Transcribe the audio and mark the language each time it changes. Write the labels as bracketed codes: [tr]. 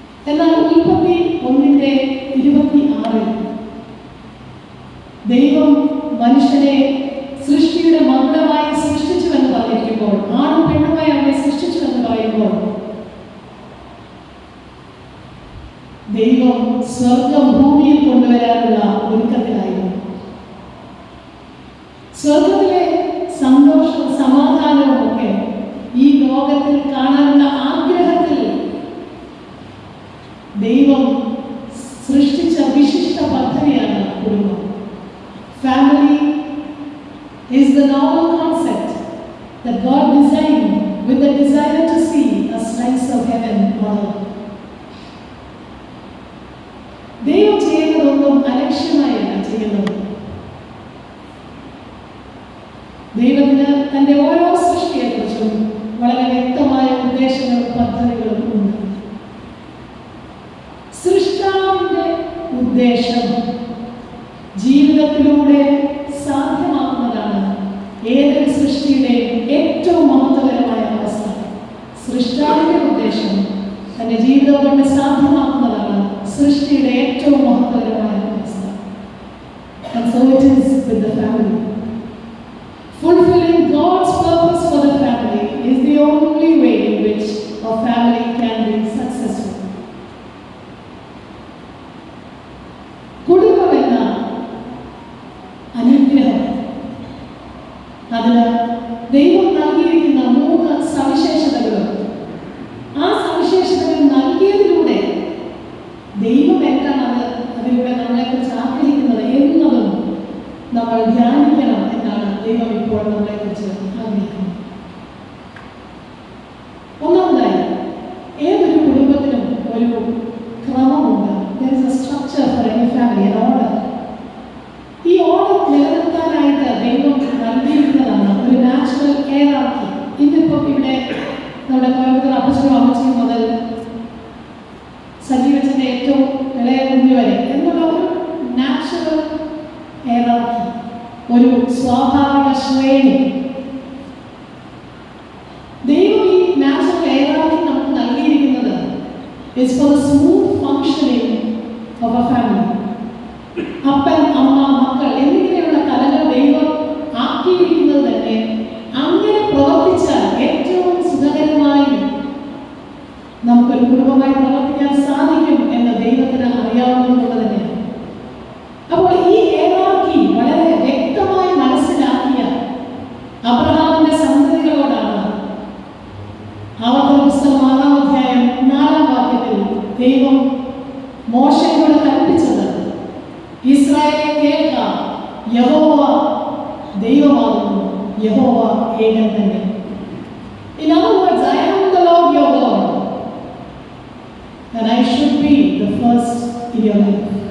[ml] എന്നാൽ ഉൽപ്പത്തി 1:26 ദൈവം മനുഷ്യനെ സൃഷ്ടിയുടെ മകുടമായി സൃഷ്ടിച്ചു എന്ന് പറഞ്ഞിരിക്കുമ്പോൾ, ആണും പെണ്ണുമായി അവനെ സൃഷ്ടിച്ചു എന്ന് പറയുമ്പോൾ, ദൈവം സ്വർഗം ഭൂമിയിൽ കൊണ്ടുവരാനുള്ള ഒരുക്കത്തിലായിരുന്നു. സ്വർഗത്തിലെ സന്തോഷവും സമാധാനവും ഒക്കെ ഈ ലോകത്തിൽ കാണാനുള്ള ആഗ്രഹത്തിൽ ദൈവം സൃഷ്ടിച്ച വിശിഷ്ട പദ്ധതിയാണ് കുടുംബം. [en] Family is the novel concept that God designed with the desire to see a slice of heaven on earth. [ml] ദൈവം ചെയ്യുന്നതൊന്നും അലക്ഷ്യമായല്ല ചെയ്യുന്നത്. ദൈവത്തിന് തൻ്റെ ഓരോ സൃഷ്ടിയെക്കുറിച്ചും വളരെ വ്യക്തമായ ഉദ്ദേശങ്ങളും പദ്ധതികളും ഉണ്ട്. സൃഷ്ടാവിൻ്റെ ഉദ്ദേശം ജീവിതത്തിലൂടെ സാധ്യമാക്കുന്നതാണ് ഏതൊരു സൃഷ്ടിയുടെയും ഏറ്റവും മഹത്വകരമായ അവസ്ഥ. സൃഷ്ടാവിൻ്റെ ഉദ്ദേശം തൻ്റെ ജീവിതം കൊണ്ട് സാധ്യമാക്കുന്നതാണ് സൃഷ്ടിയുടെ ഏറ്റവും മഹത്വകരമായ അവസ്ഥ. [en] And so it is with the family. Fulfilling God's purpose for the family is the only way in which a family can be successful. [ml] കുടുംബം എന്ന അനുഗ്രഹം, അതിന് ദൈവം നൽകിയിരിക്കുന്ന 3 സവിശേഷതകളുണ്ട്. ആ സവിശേഷതകൾ നൽകിയതിലൂടെ ദൈവം എന്താണ് അതിലൂടെ നമ്മളെക്കുറിച്ച് ആഗ്രഹിക്കുന്നത് എന്നതും നമ്മൾ ധ്യാനിക്കണം എന്നാണ് ദൈവം ഇപ്പോൾ നമ്മളെക്കുറിച്ച് ആഗ്രഹിക്കുന്നത്. ഒന്നാമതായി, ഏതൊരു കുടുംബത്തിനും ഒരു ക്രമമുണ്ട്. [en] There is a structure for any family, an order. [ml] ഈ ഓർഡർ നിലനിർത്താനായിട്ട് ദൈവം നൽകിയിരിക്കുന്നതാണ് ഒരു നാച്ചുറൽ ഹൈറാർക്കി. ഇന്നിപ്പോൾ ഇവിടെ നമ്മുടെ കോയമ്പത്തൂർ അപ്പച്ചനും അമ്മച്ചിയും മുതൽ സജീവച്ചൻ്റെ ഏറ്റവും ഇളയ കുഞ്ഞു വരെ എന്നുള്ള ഒരു നാച്ചുറൽ ഹൈറാർക്കി, ഒരു സ്വാഭാവിക ശ്രേണി. ദൈവം ഈ നാച്ചുറൽ ഹൈറാർക്കി നമുക്ക് നൽകിയിരിക്കുന്നത് [en] is for the smooth functioning of a family. [ml] അപ്പൻ, അമ്മ, മക്കൾ എന്നിങ്ങനെയുള്ള തലങ്ങൾ ദൈവം ആക്കിയിരിക്കുന്നത് തന്നെ അങ്ങനെ പ്രവർത്തിച്ചാൽ ഏറ്റവും സുഖകരമായി നമുക്കൊരു കുടുംബമായി പ്രവർത്തിക്കാൻ സാധിക്കും എന്ന് ദൈവത്തിന് അറിയാവുന്നതുകൊണ്ട് തന്നെയാണ്. അപ്പോൾ ഈ ഹൈറാർക്കി വളരെ വ്യക്തമായി മനസ്സിലാക്കിയ അബ്രഹാമിന്റെ സന്തതികളോടാണ് ആവർത്തന പുസ്തകം 6-ാം അധ്യായം 4-ാം വാക്യത്തിൽ ദൈവം മോശയോട് കൽപ്പിച്ചത്, ഇസ്രായേലേ കേൾക്ക, യഹോവ ദൈവമാകുന്നു, യഹോവ ഏകൻ തന്നെ. [en] In other words, I am the Lord your God and I should be the first in your life.